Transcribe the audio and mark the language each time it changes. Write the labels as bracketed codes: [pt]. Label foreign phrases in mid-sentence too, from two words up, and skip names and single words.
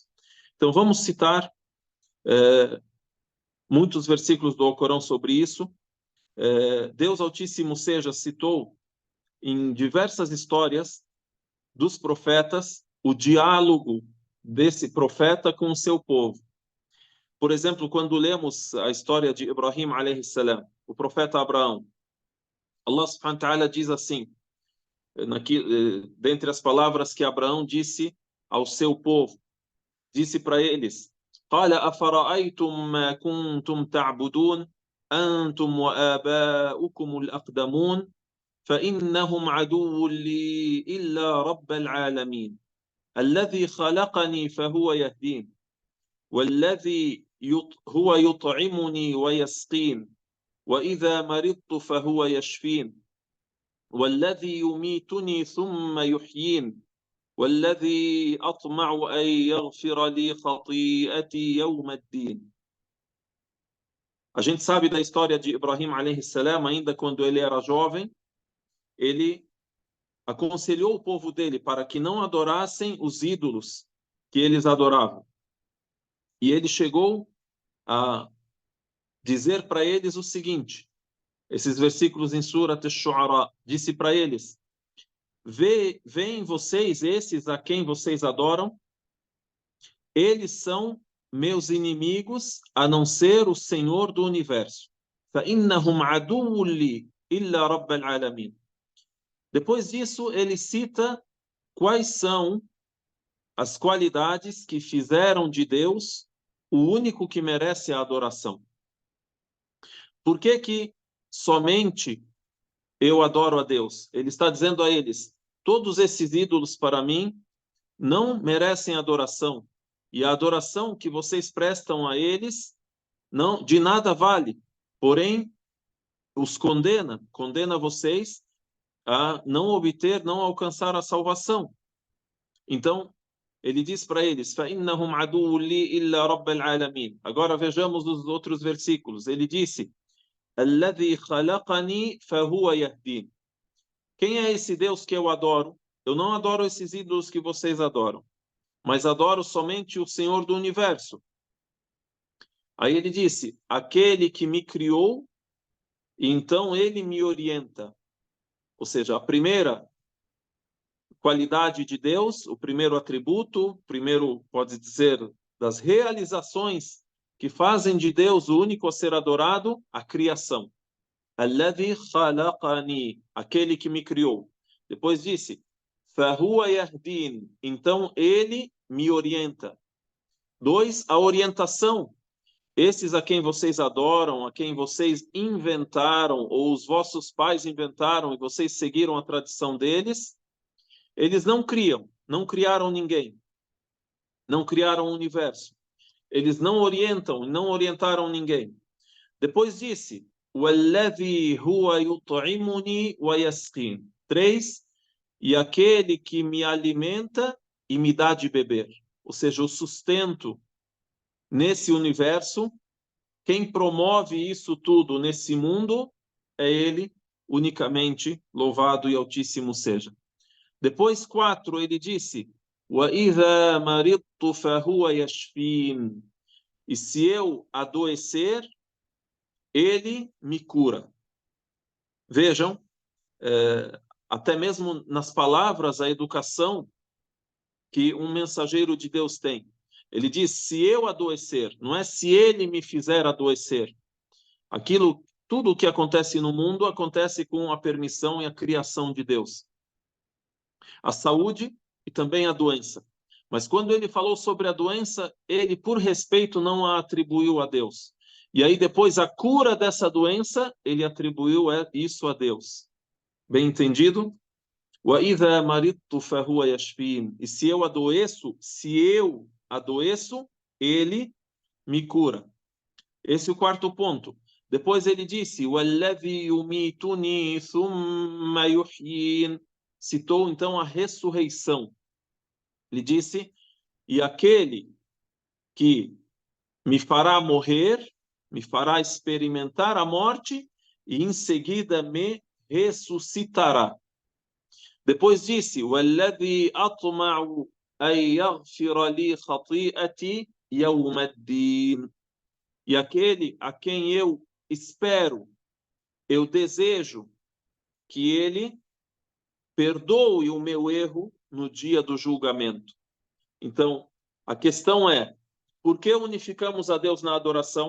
[pt] Então vamos citar muitos versículos do Alcorão sobre isso. Deus Altíssimo seja citou em diversas histórias dos profetas o diálogo desse profeta com o seu povo. Por exemplo, quando lemos a história de Ibrahim [ar] عليه السلام, [pt] o profeta Abraão, [ar] الله سبحانه وتعالى [pt] diz assim, dentre as palavras que Abraão disse ao seu povo, disse para eles: [ar] قال أفرأيتم ما كنتم تعبدون أنتم وآباؤكم الأقدمون فإنهم عدو لي إلا رب العالمين الذي خلقني فهو يهدين والذي هو يطعمني ويسقين وإذا مرضت فهو يشفين والذي يميتني ثم يحيين والذي أطمع أن يغفر لي خطيئتي يوم الدين. [pt] A gente sabe da história de Ibrahim [ar] عليه السلام, [pt] ainda quando ele era jovem, ele aconselhou o povo dele para que não adorassem os ídolos que eles adoravam. E ele chegou a dizer para eles o seguinte, esses versículos em Surat Ash-Shu'ara, disse para eles: veem vocês esses a quem vocês adoram? Eles são meus inimigos, a não ser o Senhor do Universo. [ar] فَإِنَّهُمْ عَدُوٌّ لِّي إِلَّا رَبَّ الْعَالَمِينَ. [pt] Depois disso, ele cita quais são as qualidades que fizeram de Deus o único que merece a adoração. Por que somente eu adoro a Deus. Ele está dizendo a eles, todos esses ídolos para mim não merecem adoração. E a adoração que vocês prestam a eles não de nada vale. Porém, os condena vocês a não obter, não alcançar a salvação. Então, ele diz para eles, [ar] فَإِنَّهُمْ عَدُوٌّ لِي إِلَّا رَبَّ الْعَالَمِينَ. [pt] Agora vejamos os outros versículos. Ele disse, [ar] الَّذِي خَلَقَنِي فَهُوَ يَهْدِينِ. [pt] Quem é esse Deus que eu adoro? Eu não adoro esses ídolos que vocês adoram, mas adoro somente o Senhor do Universo. Aí ele disse, aquele que me criou, e então ele me orienta. Ou seja, a primeira qualidade de Deus, o primeiro atributo, primeiro, pode dizer, das realizações que fazem de Deus o único a ser adorado, a criação. [ar] الذي خلقني, [pt] aquele que me criou. Depois disse, [ar] فهو يهدين, [pt] então ele me orienta. 2, a orientação. Esses a quem vocês adoram, a quem vocês inventaram, ou os vossos pais inventaram e vocês seguiram a tradição deles, eles não criaram ninguém, não criaram o universo. Eles não orientam, não orientaram ninguém. Depois disse, [ar] وَالَّذِي هُوَ يُطْعِمُنِي وَيَسْقِينِ. [pt] 3, e aquele que me alimenta e me dá de beber. Ou seja, o sustento nesse universo, quem promove isso tudo nesse mundo é ele, unicamente, louvado e altíssimo seja. Depois, 4, ele disse, [ar] وَإِذَا مَرِضْتُ فَهُوَ يَشْفِينِ. [pt] E se eu adoecer, ele me cura. Vejam, até mesmo nas palavras, a educação que um mensageiro de Deus tem. Ele diz, se eu adoecer, não é se ele me fizer adoecer. Tudo o que acontece no mundo acontece com a permissão e a criação de Deus. A saúde e também a doença. Mas quando ele falou sobre a doença, ele, por respeito, não a atribuiu a Deus. E aí depois a cura dessa doença, ele atribuiu isso a Deus. Bem entendido? [ar] وَإِذَا مَرِضْتُ فَهُوَ يَشْفِينِ. [pt] E se eu adoeço, ele me cura. Esse é o 4º ponto. Depois ele disse, [ar] وَالَّذِي يُمِيتُنِي ثُمَّ يُحْيِينِ. [pt] Citou então a ressurreição. Ele disse, e aquele que me fará morrer, me fará experimentar a morte e em seguida me ressuscitará. Depois disse, [ar] وَالَّذِي أَطْمَعُ أَنْ يَغْفِرَ لِي خَطِيئَتِي يَوْمَ الدِّينِ. [pt] E aquele a quem eu espero, eu desejo que ele perdoe o meu erro no dia do julgamento. Então, a questão é, por que unificamos a Deus na adoração?